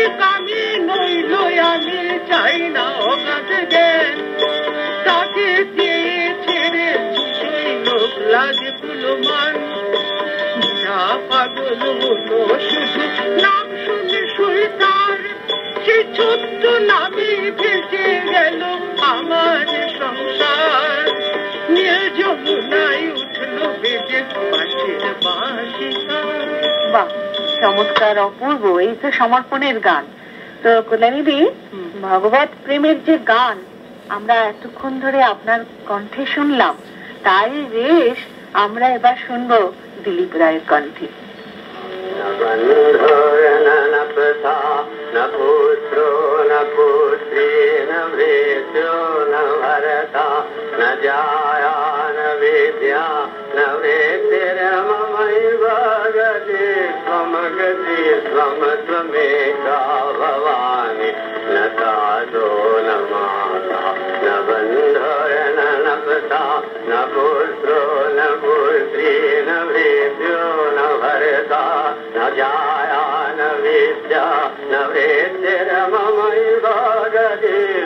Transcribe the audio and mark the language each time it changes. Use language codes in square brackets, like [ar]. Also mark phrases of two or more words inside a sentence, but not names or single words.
[bn] কামি নইল আমি চাই না অগাধ জ্ঞান, তাকে দিয়ে ছেড়ে সেই লোক লাগে পুলমান, যা পাগল হলো শুধু নাম শুনে শুই তার, সে ছোট্ট নামে ভেসে গেল আমার সংসার, নীল যমুনায় উঠলো বেজে বাঁশের বাঁশি তার। বাহ, চমৎকার, অপূর্ব। এই তো সমর্পণের গান। তো কল্যাণীদি, ভগবত প্রেমের যে গান আমরা এতক্ষণ ধরে আপনার কণ্ঠে শুনলাম, তাই রেশ আমরা এবার শুনবো দিলীপ রায়ের কণ্ঠে। [sa] न पुत्रो न पुत्री न वेद्यो न भरता न जाया न विद्या न वेद्यममैव गति त्वं त्वमेका भवानि न साधो न माता न बन्धो न पिता न पुत्रो न पुत्री न वेद्यो न भरता न जाया न विद्या न वेद्यममैव गति